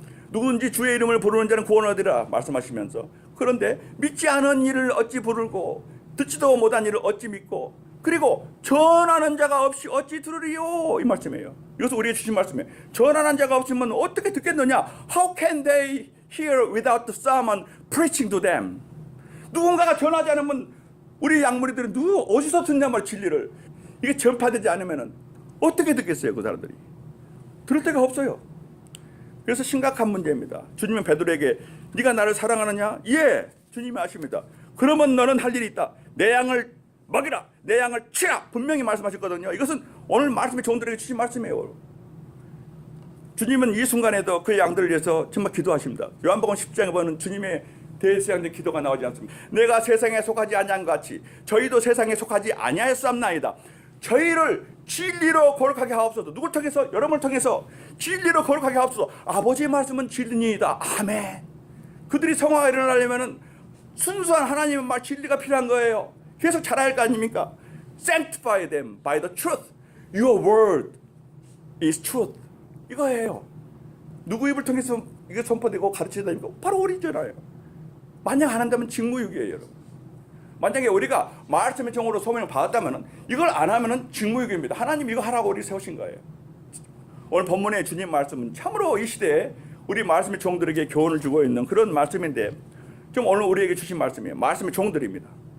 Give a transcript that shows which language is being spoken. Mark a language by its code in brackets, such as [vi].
[ko] 누구든지 주의 이름을 부르는 자는 구원을 얻으리라 말씀하시면서 그런데 믿지 않은 일을 어찌 부르고 듣지도 못한 일을 어찌 믿고 그리고 전하는 자가 없이 어찌 들으리요 이 말씀이에요. 이것은 우리에게 주신 말씀이에요. 전하는 자가 없으면 어떻게 듣겠느냐. [en] How can they hear without the someone preaching to them. [ko] 누군가가 전하지 않으면 우리 양무리들은 어디서 듣냐 말 진리를. 이게 전파되지 않으면 어떻게 듣겠어요 그 사람들이. 들을 데가 없어요. 그래서 심각한 문제입니다. 주님은 베드로에게 네가 나를 사랑하느냐? 예, 주님이 아십니다. 그러면 너는 할 일이 있다. 내 양을 먹이라. 내 양을 치라. 분명히 말씀하셨거든요. 이것은 오늘 말씀에 종들에게 주신 말씀이에요. 주님은 이 순간에도 그 양들을 위해서 정말 기도하십니다. 요한복음 10장에 보면 주님의 대세양된 기도가 나오지 않습니다. 내가 세상에 속하지 아니한 것 같이 저희도 세상에 속하지 아니하였사옵나이다. 저희를 진리로 거룩하게 하옵소서. 누굴 통해서? 여러분을 통해서 진리로 거룩하게 하옵소서. 아버지의 말씀은 진리니이다. 아멘. 그들이 성화가 일어나려면 순수한 하나님의 말 진리가 필요한 거예요. 계속 자라야 할 거 아닙니까? [en] Sanctify them by the truth. Your word is truth. [ko] 이거예요. 누구 입을 통해서 이게 선포되고 가르치다니까 바로 우리잖아요. 만약 안 한다면 직무유기예요, 여러분. 만약에 우리가 말씀의 정으로 소명을 받았다면 이걸 안 하면 직무유기입니다. 하나님 이거 하라고 우리 세우신 거예요. 오늘 본문의 주님 말씀은 참으로 이 시대에 우리 말씀의 종들에게 교훈을 주고 있는 그런 말씀인데 좀 오늘 우리에게 주신 말씀이에요. 말씀의 종들입니다.